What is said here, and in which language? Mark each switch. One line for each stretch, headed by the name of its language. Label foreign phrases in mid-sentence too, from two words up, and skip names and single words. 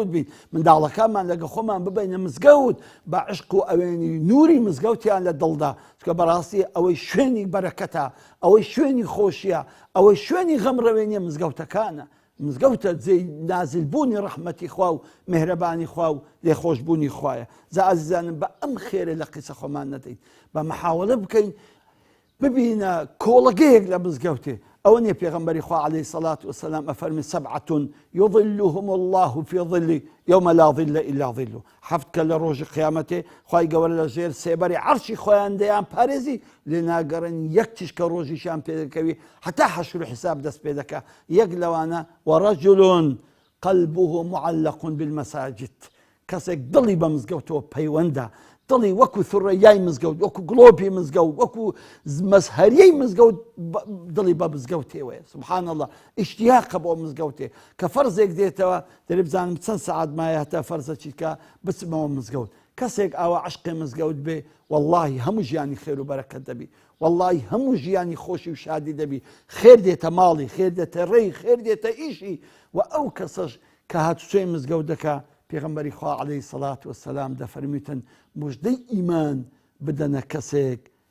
Central Kurdish: بین منداڵەکانمان لەگە خۆمان ببینە مزگەوت بە عشق و ئەوێنی نوری مزگەوتیان لە دڵدا چکە بەڕاستی ئەوەی شوێنی بەرەکەتە ئەوەی شوێنی خۆشیە ئەوەی شوێنی غەمڕەوێنیە مزگەوتەکانە مزگەوتە جێی نازلبوونی ڕەحمەتی خوا و مهرەبانی خوا و لێخۆشبوونی خوایە جا ئازیزانم بە ئەم خێرە لە قیسە خۆمان نەدەین بە محاوەڵە بکەین ببینە کۆڵەگەیەک لە مزگەوتێ ئەوە نیە پێغەمبەری خوا
Arabic: عەلەیهی سەڵات وسەلام
Central Kurdish: ئەفەرمی
Arabic: سەبعەة یظلهم الله في ظل يوم لا ظل إلا ظله
Central Kurdish: حەفت کە لە ڕۆژی قیامەتێ خوای گەورە لە ژێر سێبەری عەرشی خۆیان دەیان پارێزی لێ ناگەڕن یەک تیشکە ڕۆژیشیان پێ دەکەوی حتا حەشر و حیساب دەست پێ دەکا یەک لەوانە
Arabic: وەڕەجل قلبه معلق بالمساجد
Central Kurdish: کەسێک دڵی بە مزگەوتەوە پەیوەندە دڵی وەکو ثڕەیای مزگەوت وەکو گڵۆپی مزگەوت وەکو مەزهەریەی مزگەوت دڵی بە مزگەوتێوەیە
Arabic: سبحان الله
Central Kurdish: ئیشتیاقە بۆ مزگەوتێ کە فەرزێک دێتەوە دەرێ بزانم چەند سەعات مایە هەتا فەرزە چیتکە بچمەوە مزگەوت کەسێک ئاوا عشقی مزگەوت بێ واللهی هەموو ژیانی خێر و بەرەکەت دەبی واللهی هەموو ژیانی خۆشی و شادی دەبی خێر دێتە ماڵی خێر دێتە ڕێی خێر دێتە ئیشی و ئەو کەسەش کە هاتوچۆی مزگەوت دەکا پێغەمبەری خوا
Arabic: عەلەیهی سەڵات وسەلام
Central Kurdish: دەفەرمیتن موژدەی ئیمان بدەنە کەسێک